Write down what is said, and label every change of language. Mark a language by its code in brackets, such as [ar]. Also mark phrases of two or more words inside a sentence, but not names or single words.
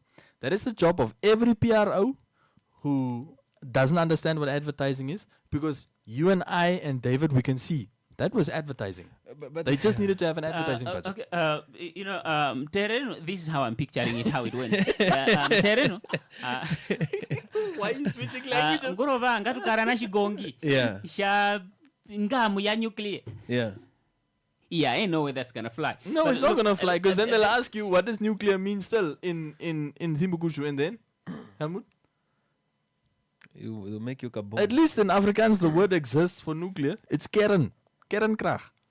[en] That is the job of every PRO who doesn't understand what advertising is, because you and I and David, we can see that was advertising. But they just needed to have an advertising budget. Okay, Terreno, this is how I'm picturing it, how it went. Terreno. Why are you switching languages? [mhw] Ngorova ngatukarana shigongi. [en] Yeah. [mhw] Sha ngamu ya nuclear. [en] Yeah. Yeah, ain't no way that's gonna fly. No, But it's not look, gonna fly because then they'll ask you what does nuclear mean still in Zimbukushu, and then Helmut. It'll make you kaboom. At least in Afrikaans the word exists for nuclear. It's kernkracht.